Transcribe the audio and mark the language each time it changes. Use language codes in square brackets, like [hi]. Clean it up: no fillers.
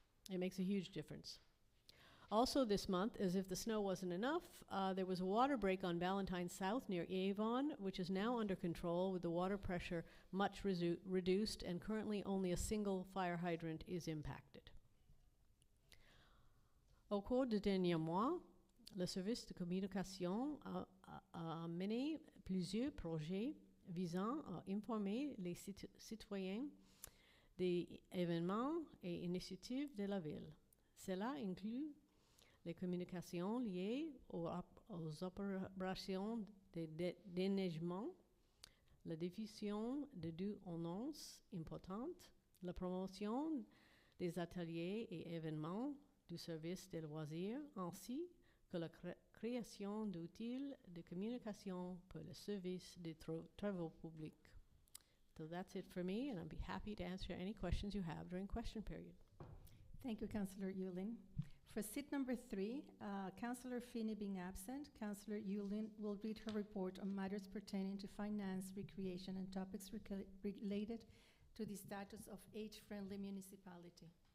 [en] It makes a huge difference. Also this month, as if the snow wasn't enough, there was a water break on Valentine South near Avon, which is now under control with the water pressure much reduced, and currently only a single fire hydrant is impacted. [fr] Au cours des derniers mois, le service de communication a mené plusieurs projets visant à informer les citoyens des événements et initiatives de la ville. Cela inclut les communications liées aux opérations de déneigement, la diffusion de deux annonces importantes, la promotion des ateliers et événements du service de loisirs, ainsi que la création d'outils de communication pour le service des travaux publics. [en] So that's it for me, and I'd be happy to answer any questions you have during question period. Thank you, Councillor Hewlin. For seat number 3, Councillor Finney being absent, Councillor Hewlin will read her report on matters pertaining to finance, recreation, and topics related to the status of age-friendly municipality.